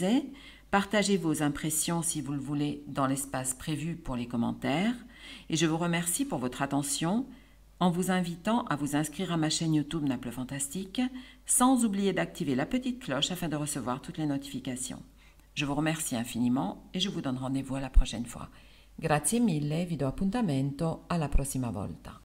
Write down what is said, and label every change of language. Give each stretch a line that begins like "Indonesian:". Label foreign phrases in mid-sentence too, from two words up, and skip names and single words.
French: Partagez vos impressions si vous le voulez dans l'espace prévu pour les commentaires et je vous remercie pour votre attention en vous invitant à vous inscrire à ma chaîne YouTube Naples Fantastique sans oublier d'activer la petite cloche afin de recevoir toutes les notifications. Je vous remercie infiniment et je vous donne rendez-vous à la prochaine fois.
Italian: Grazie mille, vi do appuntamento alla prossima volta.